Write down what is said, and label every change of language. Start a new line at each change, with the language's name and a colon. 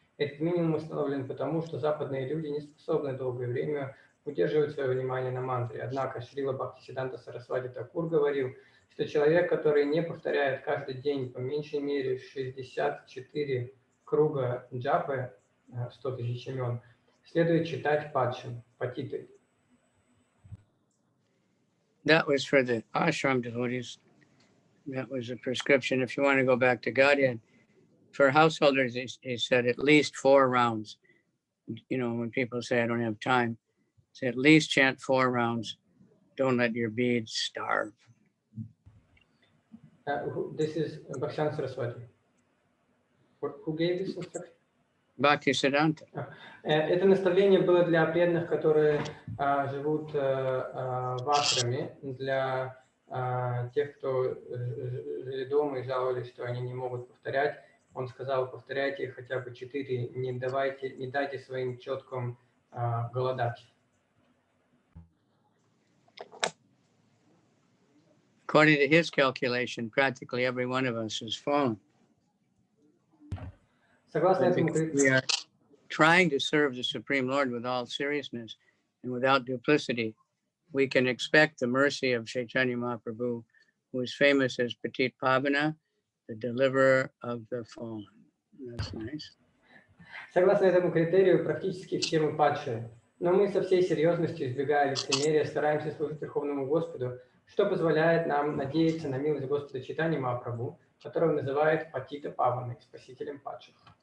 Russian: Этот минимум установлен потому, что западные люди не способны долгое время удерживать свое внимание на мантре. Однако Шрила Бхактисиддханта Сарасвати Такур говорил, что человек, который не повторяет каждый день по меньшей мере 64 круга джапы, 100 тысяч имен, следует читать падшим, патитой.
English: That was for the ashram devotees. That was a prescription. If you want to go back to Godhead, for householders, he said at least 4 rounds. You know, when people say, I don't have time, say at least chant 4 rounds. Don't let your beads starve. This is Bhakti Saraswati. Who gave this instruction? Bhaktisiddhanta.
Russian: Это наставление было для преданных, которые живут в ашраме, для тех, кто жили дома и жаловались, что они не могут повторять. Он сказал, повторяйте хотя бы 4, не дайте своим четкам голодать.
English: According to his calculation, practically every one of us has fallen.
Russian: Согласно этому
English: We are trying to serve the Supreme Lord with all seriousness and without duplicity. We can expect the mercy of Chaitanya Mahaprabhu, who is famous as Patit Pavana, the deliverer of the fallen. That's nice.
Russian: Согласно этому критерию, практически все мы падшие. Но мы со всей серьезностью, избегая лицемерия, стараемся служить Верховному Господу, что позволяет нам надеяться на милость Господа Чайтаньи Махапрабху, которого называют Патита Паваной, спасителем падших.